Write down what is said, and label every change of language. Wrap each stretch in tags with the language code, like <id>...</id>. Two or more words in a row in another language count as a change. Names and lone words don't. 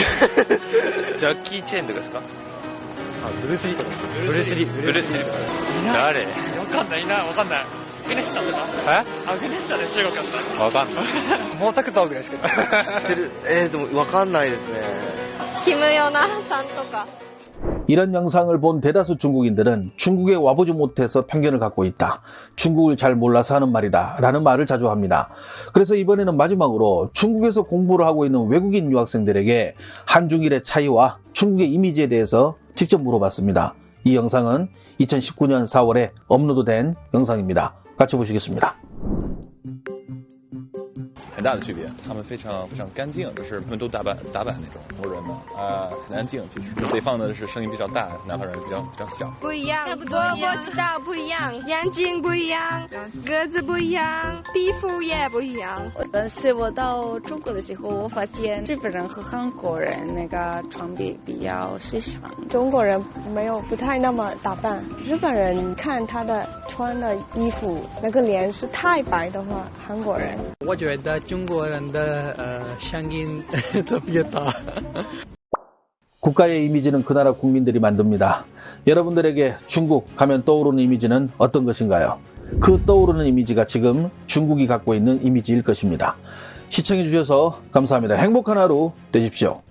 <ja>ジャッキー・チェンとかですか？ブルース・リーとか。ブルース・リー。誰？わかんない。アグネッシャとか？アグネッシャで中国だった。わかんない。毛沢東ぐらいしか知ってる。でもわかんないですね。キム・ヨナさんとか。</ja> <ko>이런 영상을 본 대다수 중국인들은 중국에 와보지 못해서 편견을 갖고 있다. 중국을 잘 몰라서 하는 말이다. 라는 말을 자주 합니다. 그래서 이번에는 마지막으로 중국에서 공부를 하고 있는 외국인 유학생들에게 한중일의 차이와 중국의 이미지에 대해서 직접 물어봤습니다. 이 영상은 2019년 4월에 업로드된 영상입니다. 같이 보시겠습니다.</ko> <zh>很大的区别，他们非常干净，就是他们都打扮那种中国人嘛，很安静。其实北方的是声音比较大，南方人比较小。不一样，我知道不一样，眼睛不一样，个子不一样，皮肤也不一样。但是我到中国的时候，我发现日本人和韩国人那个穿比较时尚。中国人不太那么打扮，日本人看他的穿的衣服，那个脸是太白的话，韩国人。我觉得中国人的声音特别大。</zh> <ko>국가의 이미지는 그 나라 국민들이 만듭니다. 여러분들에게 중국 하면 떠오르는 이미지는 어떤 것인가요? 그 떠오르는 이미지가 지금 중국이 갖고 있는 이미지일 것입니다. 시청해주셔서 감사합니다. 행복한 하루 되십시오.</ko>